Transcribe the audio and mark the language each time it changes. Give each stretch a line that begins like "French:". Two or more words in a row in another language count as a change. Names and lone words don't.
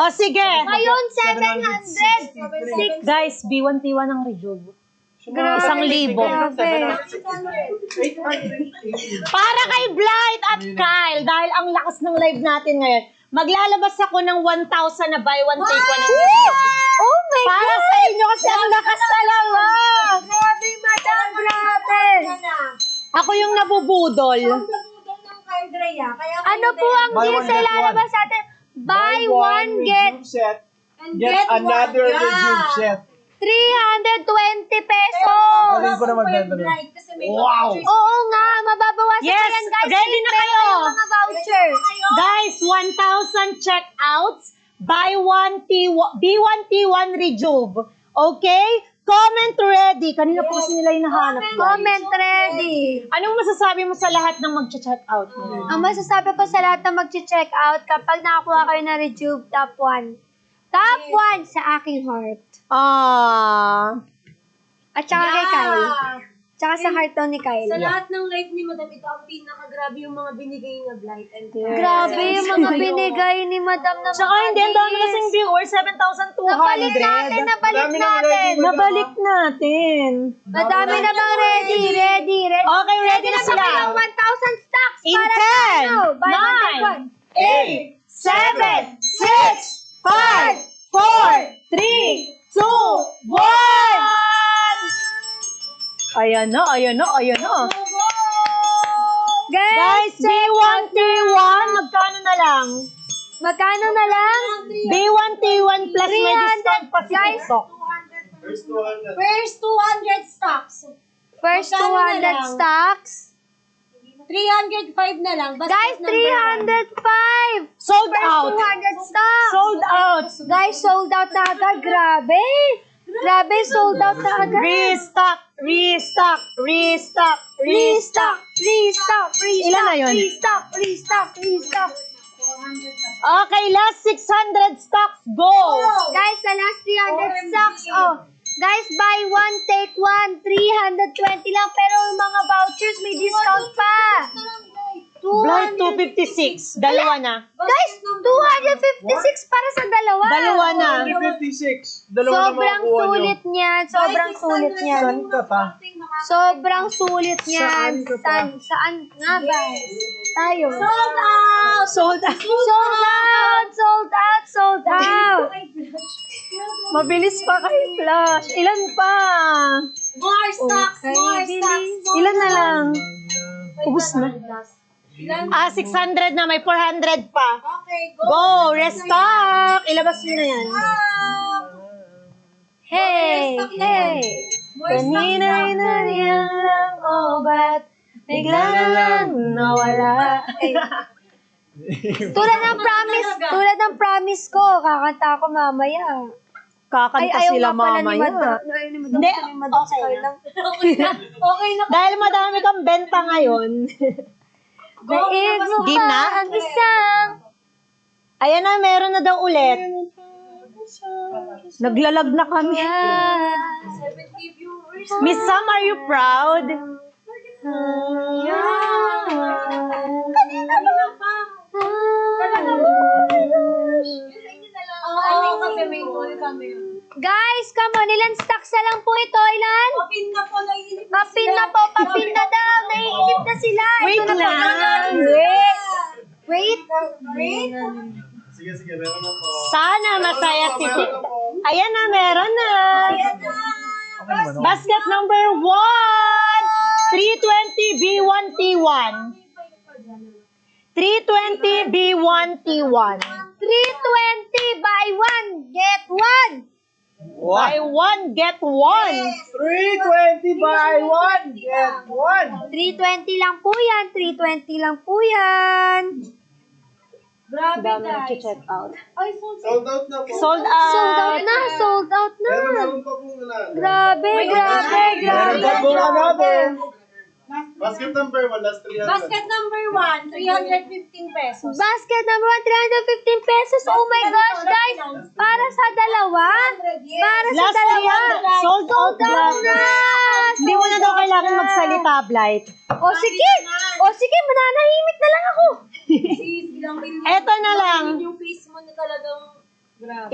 Filipino: O, sige. Ngayon, 700. Guys, B1T1 ang Rejuve. Grabe. 1,000. Grabe. Para kay Blight at Kyle, dahil ang lakas ng live natin ngayon, maglalabas ako ng 1,000 na
English: buy one take one. Oh my
Filipino: Para
English: God!
Filipino: sa inyo kasi ang lakas talaga. Grabe, madam! Grabe! Ako yung nabubudol. Ang nabudol ng Kyle Drea. Kaya Ano po ang
English: Buy
Filipino: deal
English: one,
Filipino: sa
English: get
Filipino: ilalabas natin?
English: Buy one, get Rejuve set. and Get another one. Rejuve set. 320 pesos!
Filipino: Galing ko na magbenta nun. Kasi may Wow. vouchers. Oo nga, mababawasan Yes, pa yan, guys. ready na Libre kayo. yung mga voucher.
English: Guys, 1,000 checkouts. Buy one B1T1 Rejuve. Okay? Comment ready.
Filipino: Kanina po kasi nila hinahanap.
English: Comment ready.
Filipino: Anong masasabi mo sa lahat ng mag-check-out mo? Ang masasabi ko sa lahat na mag-check out kapag nakakuha kayo ng Rejuve, top 1. Top 1 sa aking heart. At saka kay Kyle. Tsaka sa heart daw ni Kyle. Sa lahat ng live ni Madam, ito ang pinakagrabe yung mga binigay niya, Blight and Kyle. Grabe yung mga binigay ni Madam na Tsaka mga hindi, ang dami deals. kasing viewers, 7,200. Nabalik natin. Madami ng ready, madam. Nabalik natin. Madami na bang ready. Okay, ready na sila. Ready na 1,000 stocks In para sa 10, ano?
English: Buy one, take one. 9, 8, 7, 6, 5, 4, 3, 2, 1!
Filipino: Ayan na. Guys, B1T1, magkano na lang? Magkano na lang? B1T1 plus may discount pa si Guys. TikTok.
English: First 200. First 200 stocks. First
Filipino: Magkano na
English: 200
Filipino: lang?
English: stocks.
Filipino: 305 na lang. Basket Guys, number 305.
English: Sold First out. 200 stocks. Sold out.
Filipino: Guys,
English: sold out
Filipino: na agad. Grabe. Grabe,
English: sold out
Filipino: na agad.
English: Restock. Restock.
Filipino: Ilan na yun?
English: Restock. Okay, last 600 stocks. Go!
Filipino: Guys, sa
English: last 300 stocks,
Filipino: guys,
English: buy one, take one.
Filipino: 320 lang, pero yung mga vouchers may discount pa. Blight 256. Dalawa na. Guys, 256 para sa dalawa. Dalawa na. 356. Dalawa na Sobrang makukuha nyo. sulit niyan. Sobrang sulit niyan. Saan ka pa? Sobrang sulit niyan. Saan ka pa? Saan nga ba? Tayo.
English: Sold out. Sold out.
Filipino: Mabilis pa kay Flash. Ilan pa?
English: More stocks.
Filipino: Ilan na lang? Ubus na. 600 na. May 400 pa.
English: Okay, go. Go!
Filipino: Restock! Ilabas mo na yan.
English: Hey. More stocks
Filipino: Kanina na. yan lang, ba't bigla na lang nawala? Tulad ng promise ko, kakanta ako mamaya. Kakanta ayaw sila nga pala ni mamaya. Madam. Ayaw ni Madam. Hindi, Sabi ni Madam, okay Kyle na. lang. Okay na. Dahil madami kang benta ngayon. Daig mo Di pa na? ang isang. Ayan na, meron na daw ulit. Naglalag na kami. 70 viewers.
English: Miss Sam, are you proud?
Filipino: Oo, kami may goal kami. Guys,
English: come on.
Filipino: Ilan stocks na lang po ito? Ilan? Papin na po, naiinip na Papin na po. Papin na daw. Naiinip na sila.
English: Wait
Filipino: Ito na lang. po. Wait. Wait. Sige, meron na po. Sana masaya si Tik. Ayan na, meron na.
English: Basket number 1. 320 B1T1. 320 B1T1. 320 buy 1, get 1. Buy 1, get 1. 320 buy 1, get 1.
Filipino: 320 lang po yan. 320 lang po yan. Grabe, Dami guys. nag-check out. Ay, so
English: Sold out
Filipino: na po.
English: Sold out. Sold out
Filipino: na.
English: Sold out
Filipino: na. Meron pa po na. Grabe, grabe, Meron grabe. pa po another.
English: Basket number 1, last 300. basket number 1, 315 pesos. Basket number 1, 315 pesos. Oh my gosh, guys.
Filipino: Para sa dalawa. Para sa
English: Last
Filipino: dalawa. 300.
English: Sold out
Filipino: na. Hindi mo na daw kailangan magsalita, Blight. O sige. O sige, mananahimik na lang ako. Sis, ilang million. Eto na lang. Yung face mo na talagang grabe.